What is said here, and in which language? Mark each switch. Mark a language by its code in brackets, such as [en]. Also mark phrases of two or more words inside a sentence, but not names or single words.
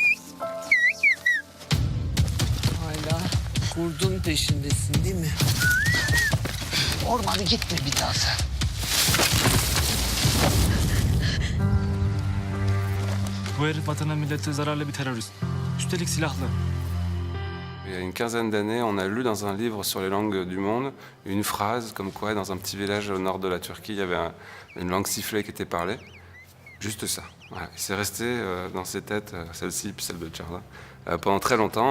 [tr] Hala kurdun peşindesin değil mi? Ormanı gitme bir daha sen. Bu herif vatana millete zararlı bir terörist. Üstelik silahlı. [fr] Il y a une quinzaine d'années, on a lu dans un livre sur les langues du monde une phrase comme quoi dans un petit village au nord de la Turquie, il y avait une langue sifflée qui était parlée. Juste ça. Voilà. Et c'est resté dans ses têtes, celle-ci puis celle de Çağla, pendant très longtemps.